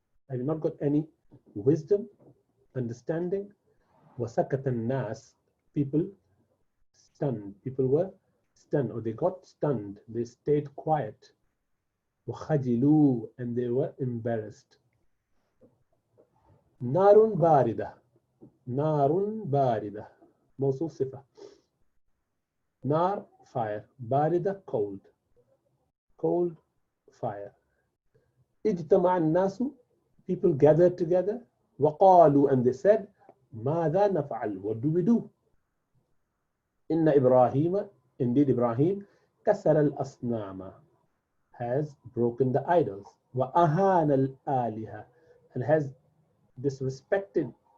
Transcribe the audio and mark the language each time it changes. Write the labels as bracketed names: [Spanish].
[English] Have you not got any wisdom, understanding? [Arabic] وسكت الناس, [English] people stunned, people were stunned, or they got stunned, they stayed quiet. [Arabic] وخجلوا, [English] and they were embarrassed. [Arabic] نار باردة, نار باردة, موصوف صفة. [English] نار, fire, باردة, cold, cold fire. [Arabic] اجتمع الناس, [English] people gathered together. [Arabic] وقالوا, [English] and they said, [Arabic] ماذا نفعل, [English] what do we do? [Arabic] إن إبراهيم, [English] indeed Ibrahim, [Arabic] كسر الأصنام, [English] has broken the idols. [Arabic] وأهان الآلهة, [English] and has disrespected